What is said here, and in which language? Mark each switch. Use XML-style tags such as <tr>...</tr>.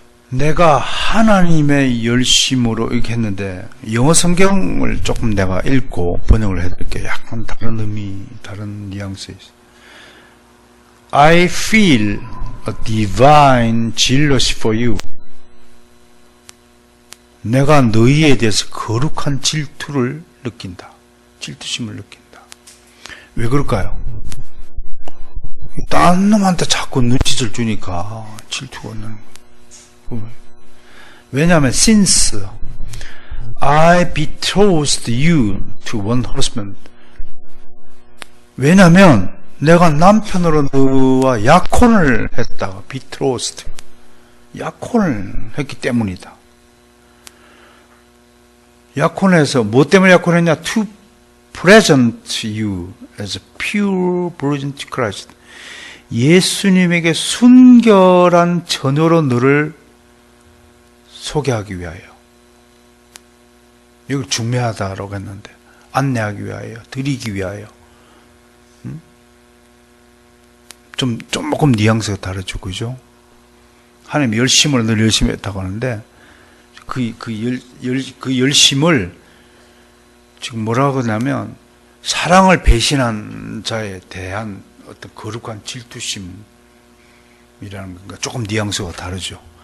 <ko>내가 하나님의 열심으로 이렇게 했는데 영어 성경을 조금 내가 읽고 번역을 해드릴게요. 약간 다른 의미, 다른 뉘앙스에 있어요.</ko> <en>I feel a divine jealousy for you.</en> <ko>내가 너희에 대해서 거룩한 질투를 느낀다. 질투심을 느낀다. 왜 그럴까요? 딴 놈한테 자꾸 눈짓을 주니까 질투가 나는 거예요. 왜냐하면</ko> <en>since I betrothed you to one husband,</en> <ko>왜냐하면 내가 남편으로 너와 약혼을 했다. betrothed, 약혼을 했기 때문이다. 약혼해서 뭐 때문에 약혼했냐?</ko> <en>to present you as a pure virgin to Christ.</en> <ko>예수님에게 순결한 처녀로 너를 소개하기 위하여. 이걸 중매하다라고 했는데 안내하기 위하여, 드리기 위하여. 조금 뉘앙스가 다르죠, 그죠? 하나님 열심으로 늘 열심히 했다고 하는데 그 열심을 지금 뭐라고 하냐면 사랑을 배신한 자에 대한 어떤 거룩한 질투심이라는 건가 조금 뉘앙스가 다르죠.</ko>